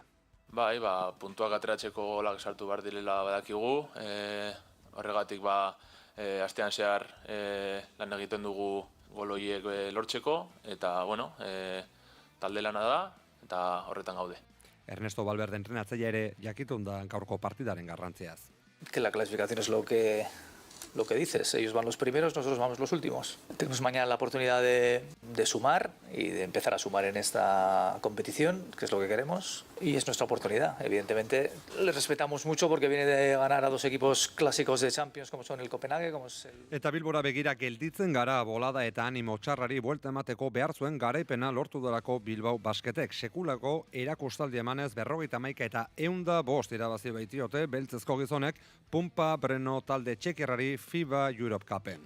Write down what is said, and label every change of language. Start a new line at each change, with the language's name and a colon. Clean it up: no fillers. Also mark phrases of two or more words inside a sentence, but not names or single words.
Basque: Bai, puntuak ateratzeko golak sartu behar direla badakigu, horregatik astean zehar lan egiten dugu gol horiek lortzeko, eta talde lana da, eta horretan gaude. Ernesto Valverde entrenatzaile ere jakitun da gaurko partidaren garrantziaz.
Spanish: Que la clasificación es lo que lo que dices, ellos van los primeros, nosotros vamos los últimos. Tenemos mañana la oportunidad de sumar y de empezar a sumar en esta competición, que es lo que queremos, y es nuestra oportunidad. Evidentemente, le respetamos mucho porque viene de ganar a dos equipos clásicos de Champions, como son el Copenhague, como es el...
Basque: Eta Bilbora begira gelditzen gara bolada eta animo txarrari buelta emateko behar zuen garaipena lortu delako Bilbao Basketek. Sekulako erakustaldi emanez 51 eta 105 irabazi baitiote beltzezko gizonek Pumpa Breno talde txekierrari FIBA Europe Cupen.